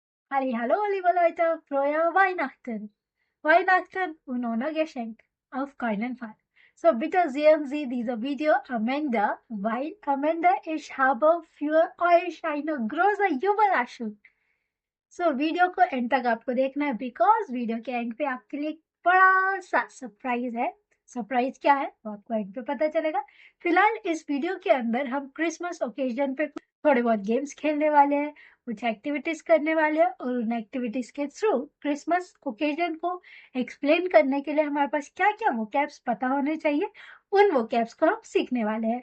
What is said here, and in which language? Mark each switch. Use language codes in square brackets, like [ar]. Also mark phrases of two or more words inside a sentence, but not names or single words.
[de] Hallo, liebe Leute, frohe Weihnachten. Weihnachten und ohne Geschenk. Auf keinen Fall. So, bitte sehen Sie dieses Video am Ende, weil am Ende ich habe für euch eine große Überraschung. So, [hi] वीडियो को एंड तक आपको देखना है बिकॉज वीडियो के एंड पे आपके लिए बड़ा सा सरप्राइज है। सरप्राइज क्या है वो आपको एंड पे पता चलेगा। फिलहाल इस वीडियो के अंदर हम [en] Christmas occasion [hi] पे थोड़े बहुत गेम्स खेलने वाले हैं, कुछ एक्टिविटीज करने वाले हैं और उन एक्टिविटीज के थ्रू [en] Christmas occasion [hi] को एक्सप्लेन करने के लिए हमारे पास क्या क्या वोकैब्स पता होने चाहिए, उन वोकैब्स को हम सीखने वाले हैं।